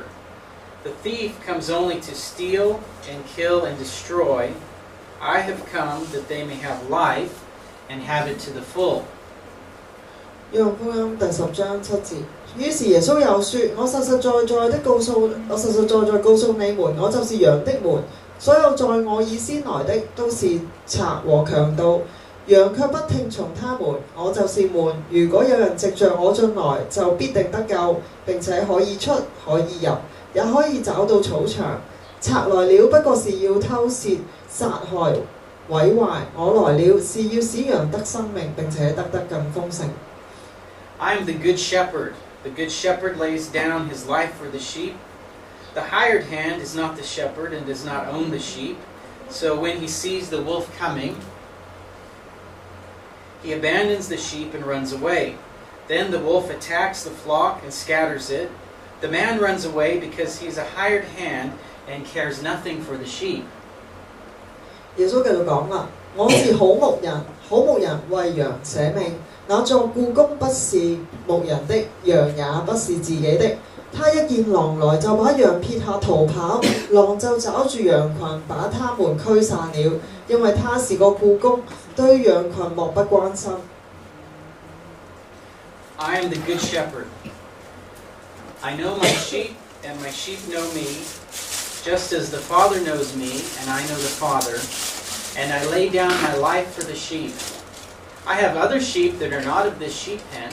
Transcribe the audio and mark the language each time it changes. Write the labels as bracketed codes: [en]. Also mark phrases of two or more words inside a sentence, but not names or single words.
[en] The thief comes only to steal and kill and destroy. I have come that they may have life and have it to the full." [yue] 約翰福音第10章7節。於是耶穌又說：我實實在在告訴你們，我就是羊的門。所有在我以先來的，都是賊和強盜，羊卻不聽從他們。我就是門，如果有人藉着我進來，就必定得救，並且可以出，可以入，也可以找到草場。賊來了，不過是要偷竊、殺害、毀壞。我來了，是要使羊得生命，並且得更豐盛。 [en] I am the good shepherd. The good shepherd lays down his life for the sheep. The hired hand is not the shepherd and does not own the sheep. So when he sees the wolf coming, he abandons the sheep and runs away. Then the wolf attacks the flock and scatters it. The man runs away because he is a hired hand and cares nothing for the sheep. [yue] 耶穌繼續講啦，我是好牧人，好牧人為羊捨命。那作僱工不是牧人的，羊也不是自己的。他一見狼來，就把羊撇下逃跑，狼就抓住羊群，把他們驅散了，因為他是個僱工，對羊群漠不關心。 [en] I am the good shepherd. I know my sheep, and my sheep know me, just as the Father knows me, and I know the Father, and I lay down my life for the sheep. I have other sheep that are not of this sheep pen.